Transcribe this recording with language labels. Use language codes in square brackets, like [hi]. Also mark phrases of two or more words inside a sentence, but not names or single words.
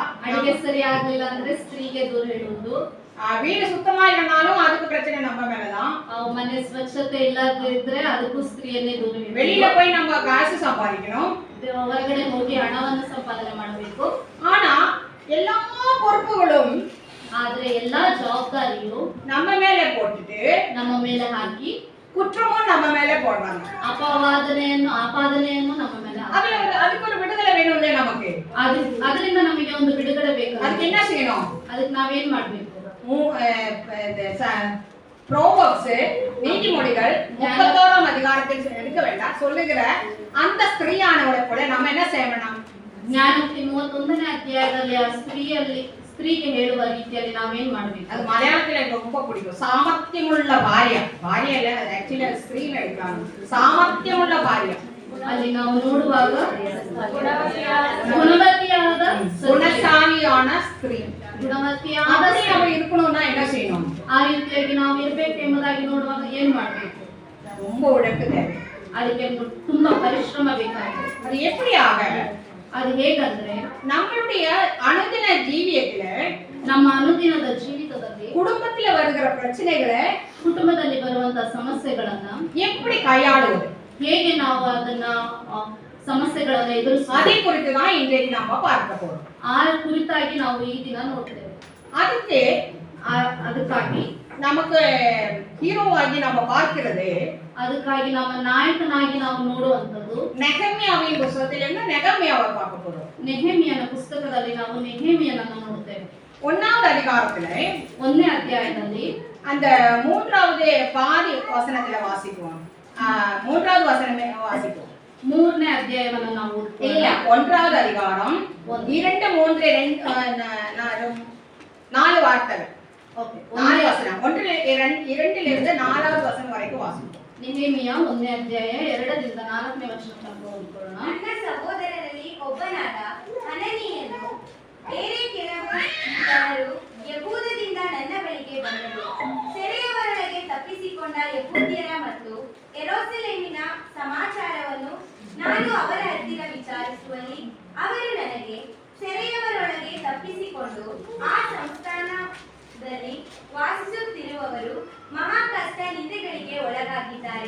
[kn] ಅಡಿಗೆ ಸರಿ ಆಗ್ಲಿಲ್ಲ ಅಂದ್ರೆ ಸ್ತ್ರೀಗೆ ದೂರ ಹೇಳುವುದು. [ta] வீடு சுத்தமா இல்லனாலும் அதுக்கு பிரச்சனை நம்ம மேலதான். [kn] ಮನೆ ಸ್ವಚ್ಛತೆ ಇಲ್ಲದಿದ್ರೆ ಅದಕ್ಕೂ ಸ್ತ್ರೀಯನ್ನೇ ದೂರ ಹೇಳುವುದು. [ta] வெளியில போய் நம்ம காசு சம்பாதிக்கணும், [kn] ಹೊರಗಡೆ ಹೋಗಿ ಹಣವನ್ನು ಸಂಪಾದನೆ ಮಾಡಬೇಕು. [ta] ஆனா எல்லா பொறுப்புகளும் [kn] ಆದ್ರೆ ಎಲ್ಲಾ ಜವಾಬ್ದಾರಿಯು [ta] நம்ம மேல போட்டுட்டு [kn] ನಮ್ಮ ಮೇಲೆ ಹಾಕಿ [ta] குற்றமும் நம்ம மேல போடுறாங்க. [kn] ಆಪಾದನೆಯನ್ನು ನಮ್ಮ ಮೇಲೆ [ta] அதுக்கு ஒரு விடுதலை வேணும்ல நமக்கு. [kn] ಅದರಿಂದ ನಮಗೆ ಒಂದು ಬಿಡುಗಡೆ ಬೇಕು. [ta] ಅದಕ್ಕೆ என்ன செய்யணும்? [kn] ಅದಕ್ಕೆ ನಾವೇನ್ ಮಾಡ್ಬೇಕು? [ta] ப்ரோவர்ப்ஸ் நீதிமொழிகள் 31ஆம் அதிகாரத்தில் எடுக்க வேண்டாம் சொல்லுகிற அந்த ஸ்திரீயானவளை போல நம்ம என்ன செய்யணும்? [kn] ಜ್ಞಾನೋಕ್ತಿ 31ನೇ ಅಧ್ಯಾಯದಲ್ಲಿ ಆ ಸ್ತ್ರೀಗೆ ಹೇಳುವ ರೀತಿಯಲ್ಲಿ ನಾವೇನ್ ಮಾಡ್ಬೇಕು? [ta] அது மலையாளத்துல எனக்கு ரொம்ப பிடிக்கும். [ml] സാമർത്ഥ്യമുള്ള ഭാര്യം. [ta] பாரியம் இல்ல, அது ஆக்சுவலி ஸ்திரீல எடுக்கிறாங்க. [ml] സാമർത്ഥ്യമുള്ള ഭാര്യം. [kn] ಅಲ್ಲಿ ನಾವು ನೋಡುವಾಗ [ta] குணசாலியான ஸ்திரீ. [kn] ಗುಣವತಿಯಾದ [ta] நம்ம இருக்கணும்னா என்ன செய்யணும்? [kn] ಆ ರೀತಿಯಾಗಿ ನಾವು ಇರಬೇಕು ಎಂಬುದಾಗಿ ನೋಡುವಾಗ ಏನ್ ಮಾಡ್ಬೇಕು? [ta] ரொம்ப உழைப்பு தேவை. [kn] ಅದಕ್ಕೆ ತುಂಬಾ ಪರಿಶ್ರಮ ಬೇಕಾಗುತ್ತೆ. [ta] அது எப்படியாக? [kn] ಅದು ಹೇಗಂದ್ರೆ [ta] நம்மளுடைய அனுதின ஜீவியத்துல [kn] ನಮ್ಮ ಅನುದಿನದ ಜೀವಿತದಲ್ಲಿ [ta] குடும்பத்துல வருகிற பிரச்சனைகளை [kn] ಕುಟುಂಬದಲ್ಲಿ ಬರುವಂತ ಸಮಸ್ಯೆಗಳನ್ನ [ta] எப்படி கையாளுவது, [kn] ಹೇಗೆ ನಾವು ಅದನ್ನ ಸಮಸ್ಯೆಗಳನ್ನ ಎದುರಿಸುವುದು, [ta] அதை குறித்து தான் இன்றைக்கு நாம பார்க்க போறோம். [kn] ಆ ಕುರಿತಾಗಿ ನಾವು ಈ ದಿನ ನೋಡ್ತೇವೆ. ಅದಕ್ಕಾಗಿ [ta] நமக்கு ஹீரோவாகி நம்ம பார்க்கிறது, [kn] ಅದಕ್ಕಾಗಿ ನಮ್ಮ ನಾಯಕನಾಗಿ ನಾವು ನೋಡುವಂತದ್ದು [ta] நெகமியாவின் புத்தகத்திலிருந்து நெகமியாவை பார்க்க போறோம். [kn] ನೆಹೆಮಿಯನ ಪುಸ್ತಕದಲ್ಲಿ ನಾವು ನೆಹೆಮಿಯನನ್ನು ನೋಡ್ತೇವೆ. [ta] 1வது அதிகாரத்துல [kn] 1ನೇ ಅಧ್ಯಾಯದಲ್ಲಿ [ta] அந்த 3வது பாதி வசனத்துல வாசிக்குவோம். 3வது வசனமே வாசிக்குவோம். [kn] 3ನೇ ಅಧ್ಯಾಯವನ್ನು ನಾವು [ta] இல்ல, 1வது அதிகாரம் 2 3 4 வார்த்தைகள். [kn] ಓಕೆ, [ta] 4 வசனம் 2லிருந்து 4வது வசனம் வரைக்கும் வாசிப்போம். [kn] ನೆಹೆಮಿಯ 1ನೇ ಅಧ್ಯಾಯ 2ರಿಂದ 4ನೇ ವಚನ ತನಕ ಓದಿಕೊಳ್ಳೋಣ. ನನ್ನ ಸಹೋದರರಲ್ಲಿ ಒಬ್ಬನಾದ ಹನನೀಯನು ಬೇರೆ ಕೆಲವು ಜನರು ಯಹೂದದಿಂದ ನನ್ನ ಬಳಿಗೆ ಬಂದರು. ಸೆರೆಯವರೊಳಗೆ ತಪ್ಪಿಸಿಕೊಂಡ ಯಹೂದ್ಯರ ಮತ್ತು ಯೆರೂಸಲೇಮಿನ ಸಮಾಚಾರವನ್ನು ನಾನು ಅವರ ಹತ್ತಿರ ವಿಚಾರಿಸುವಲ್ಲಿ ಅವರು ನನಗೆ, ಸೆರೆಯವರೊಳಗೆ ತಪ್ಪಿಸಿಕೊಂಡು ಆ ಸಂಸ್ಥಾನದಲ್ಲಿ ವಾಸಿಸುತ್ತಿರುವವರು ಮಹಾ ಕಷ್ಟ ನಿಂದೆಗಳಿಗೆ ಒಳಗಾಗಿದ್ದಾರೆ.